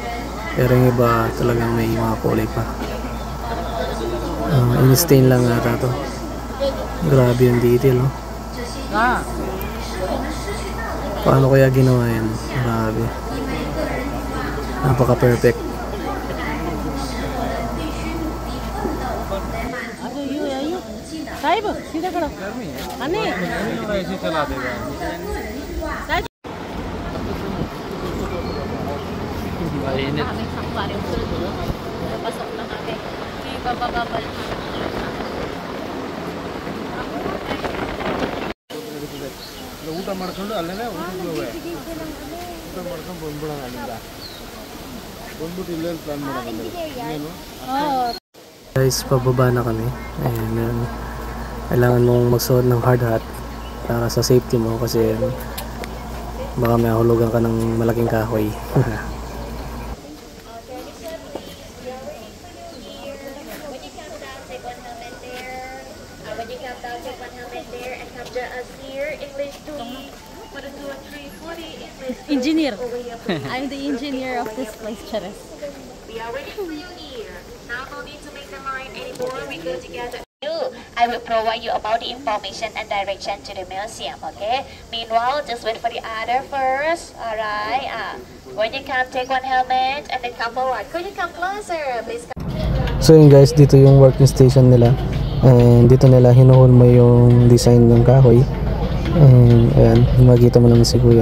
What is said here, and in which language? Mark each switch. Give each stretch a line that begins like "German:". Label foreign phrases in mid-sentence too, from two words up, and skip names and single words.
Filipino: Pero yung iba talagang may mga kulay pa. In-stain lang ata to. Grabe yung detail, oh. Paano kaya ginawa yan? Grabe. Napaka-perfect.
Hindi: साहिब सीधा करो अने ऐसे चला देगा
Filipino: pasok na kami di babababal
Kannada: ಊಟ ಮಾಡ್ಕೊಂಡು ಅಲ್ಲೇನೆ ಊಟ ಮಾಡ್ಕೊಂಡು ಬಂದ್ಬಿಡೋಣ ಅಲ್ಲಿಂದ ಬಂದ್ಬಿಟ್ಟು ಇಲ್ಲೇ ಪ್ಲಾನ್ ಮಾಡೋಣ ಇನ್ನೇನು
Filipino: Guys, pababa na kami. Ayan, kailangan mong magsuot ng
English: hard hat
Filipino: para sa safety mo kasi baka may hulugan ka ng malaking kahoy.
English: engineer I'm the engineer of this place Charis. We are waiting for you here. Now no need to make the line anymore. We go together. I will provide you about the information and direction to the museum, okay? Meanwhile, just wait for the other first, alright? When you come, take one helmet and then come forward. Could you come closer, please?
Filipino: So yun guys, dito yung
English: working station
Filipino: nila. And dito nila hinuhol mo yung design ng kahoy. And ayan, makikita mo naman si Kuya.